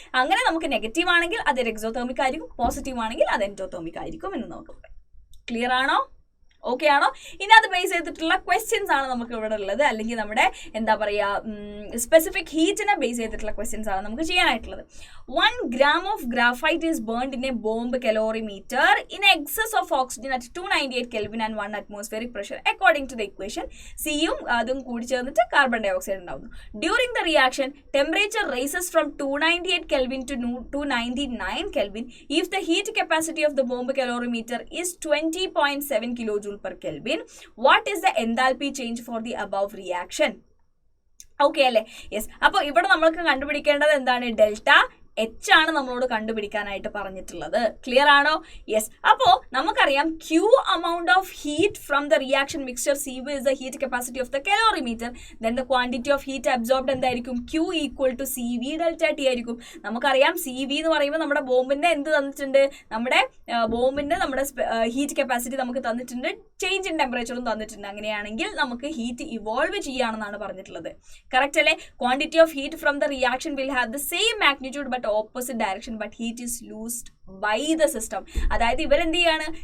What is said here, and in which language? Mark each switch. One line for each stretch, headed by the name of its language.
Malayalam: അങ്ങനെ നമുക്ക് നെഗറ്റീവ് ആണെങ്കിൽ അത് എക്സോതെർമിക് ആയിരിക്കും, പോസിറ്റീവ് ആണെങ്കിൽ അത് എൻഡോതെർമിക് ആയിരിക്കും എന്ന് നോക്കും. ക്ലിയർ ആണോ? ഓക്കെ ആണോ? ഇനി അത് ബേസ് ചെയ്തിട്ടുള്ള ക്വസ്റ്റ്യൻസ് ആണ് നമുക്ക് ഇവിടെ ഉള്ളത്. അല്ലെങ്കിൽ നമ്മുടെ എന്താ പറയുക സ്പെസിഫിക് ഹീറ്റിനെ ബേസ് ചെയ്തിട്ടുള്ള ക്വസ്റ്റ്യൻസ് ആണ് നമുക്ക് ചെയ്യാനായിട്ടുള്ളത്.
English: 1 gram of graphite is burned in a bomb calorimeter in excess of oxygen at 298 Kelvin and 1 atmospheric pressure according to the equation.
Malayalam: സിയും അതും കൂടി ചേർന്നിട്ട് കാർബൺ ഡൈ ഓക്സൈഡ് ഉണ്ടാവുന്നു.
English: During the reaction temperature rises from 298 Kelvin to 299 Kelvin if the heat capacity of the bomb calorimeter is 20.7 kilojoule per Kelvin. What is the enthalpy change for the above reaction?
Malayalam: Okay അല്ലേ? Yes. അപ്പോൾ ഇവിടെ നമ്മൾക്ക് കണ്ടുപിടിക്കേണ്ടത് എന്താണ്? H ആണ് നമ്മളോട് കണ്ടുപിടിക്കാനായിട്ട് പറഞ്ഞിട്ടുള്ളത്. ക്ലിയർ ആണോ? യെസ്. അപ്പോൾ നമുക്കറിയാം
English: Q amount of heat from the reaction mixture CB is the heat capacity of the calorimeter. Then the quantity of heat absorbed
Malayalam: എന്തായിരിക്കും?
English: Q equal to CV delta T
Malayalam: ആയിരിക്കും. നമുക്കറിയാം CV എന്ന് പറയുമ്പോൾ നമ്മുടെ ബോംബിന്റെ എന്ത് തന്നിട്ടുണ്ട്? നമ്മുടെ ബോംബിന്റെ നമ്മുടെ ഹീറ്റ് കപ്പാസിറ്റി നമുക്ക് തന്നിട്ടുണ്ട്, ചേഞ്ച് ഇൻ ടെമ്പറേച്ചറും തന്നിട്ടുണ്ട്. അങ്ങനെയാണെങ്കിൽ നമുക്ക് ഹീറ്റ് ഇവോൾവ് ചെയ്യാണെന്നാണ് പറഞ്ഞിട്ടുള്ളത്. കറക്റ്റ് അല്ലേ?
English: Quantity of heat from the reaction will have the same magnitude but opposite direction but heat is loosed by the system.
Malayalam: അതായത് ഇവരെന്ത് ചെയ്യാണ്?